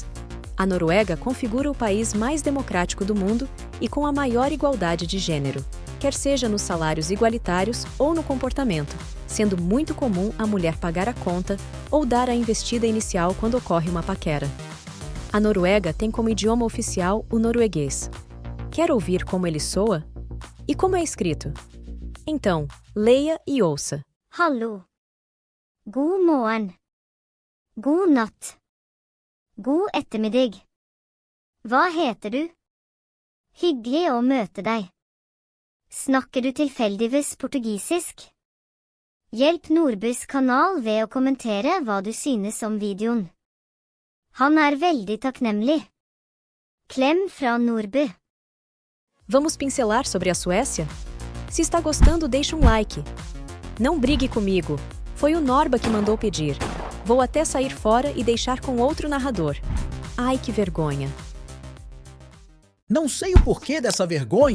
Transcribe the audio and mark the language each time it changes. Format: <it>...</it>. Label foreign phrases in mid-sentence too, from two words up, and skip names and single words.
<pt>A Noruega configura o país mais democrático do mundo e com a maior igualdade de gênero, quer seja nos salários igualitários ou no comportamento, sendo muito comum a mulher pagar a conta ou dar a investida inicial quando ocorre uma paquera. A Noruega tem como idioma oficial o norueguês. Quer ouvir como ele soa? E como é escrito? Então, leia e ouça.</pt> <no>Hallo. God morgen. God natt. God ettermiddag. Hva heter du? Hyggelig å møte deg. Snakker du tilfeldigvis portugisisk? Hjelp Nordbys kanal ved å kommentere hva du synes om videoen. Han er veldig takknemlig. Klem fra Nordby.</no> <pt>Vamos pincelar sobre a Suécia? Se está gostando, deixe um like. Não brigue comigo. Foi o Norba que mandou pedir. Vou até sair fora e deixar com outro narrador. Ai, que vergonha. Não sei o porquê dessa vergonha.</pt>